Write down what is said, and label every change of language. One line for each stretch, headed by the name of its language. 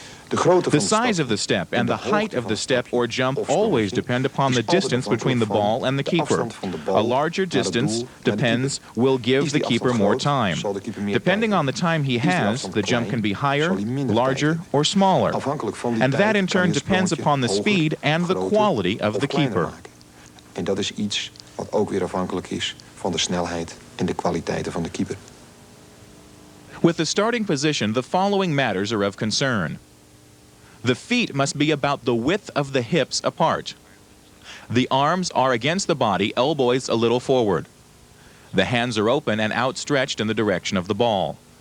English: The size of the step and the height of the step or jump always depend upon the distance between the ball and the keeper. A larger distance will give the keeper more time. Depending on the time he has, the jump can be higher, larger, or smaller. And that in turn depends upon the speed and the quality of the keeper.
Dutch: En dat is iets wat ook weer afhankelijk is van de snelheid en de kwaliteiten van de keeper.
English: With the starting position, the following matters are of concern. The feet must be about the width of the hips apart. The arms are against the body, elbows a little forward. The hands are open and outstretched in the direction of the ball.